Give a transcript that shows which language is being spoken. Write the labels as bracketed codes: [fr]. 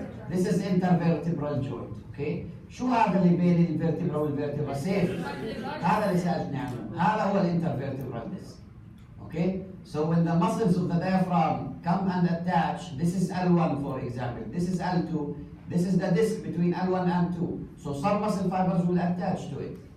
[en] This is intervertebral joint, okay? [ar] شو هذا اللي بين الفيرتبرا والفيرتبرا؟ سيف. هذا اللي سألتني عنه. هذا هو الانترفيرتبرال disc. [en] Okay? So when the muscles of the diaphragm come and attach, this is L1 for example, this is L2, this is the disc between L1 and 2. So some muscle fibers will attach to it.